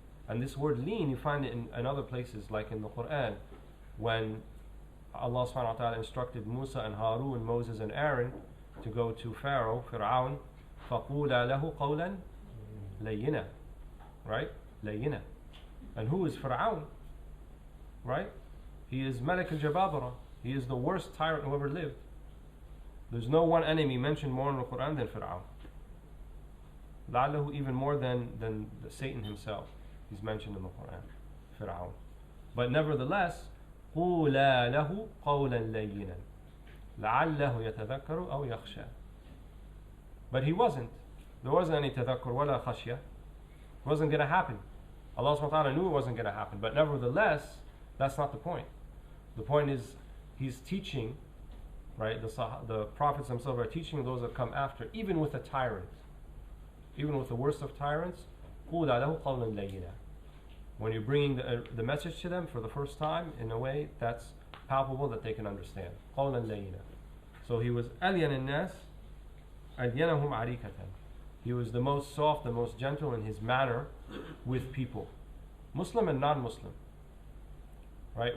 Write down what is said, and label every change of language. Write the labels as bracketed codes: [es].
[en] And this word lean, you find it in other places, like in the Quran, when Allah subhanahu wa ta'ala instructed Musa and Harun, Moses and Aaron, to go to Pharaoh, Fir'aun, [ar] فَقُولَا لَهُ قَوْلًا لَيِّنًا, [en] right? لَيِّنًا. And who is Fir'aun? Right? He is Malik al-Jababara. He is the worst tyrant who ever lived. There's no one enemy mentioned more in the Quran than Fir'aun. لعله even more than Satan himself. He's mentioned in the Quran, Fir'aun. But nevertheless, [ar] قُولَا لَهُ قَوْلًا لَيِّنًا لَعَلَّهُ يَتَذَكَّرُ أَوْ يَخْشَى. [en] But he wasn't. There wasn't any [ar] tadhakkur wala khashya. [en] It wasn't going to happen. Allah subhanahu wa ta'ala knew it wasn't going to happen. But nevertheless, that's not the point. The point is, he's teaching, right? The prophets themselves are teaching those that come after, even with a tyrant, even with the worst of tyrants, [ar] قُولَا لَهُ قَوْلًا لَيِّنًا. [en] When you're bringing the message to them for the first time in a way that's palpable, that they can understand. [ar] قَوْلًا لَيِّنًا. [en] So he was [ar] أَلْيَنَ النَّاسِ أَلْيَنَهُمْ عَرِيكَةً. [en] He was the most soft, the most gentle in his manner with people, Muslim and non-Muslim. Right?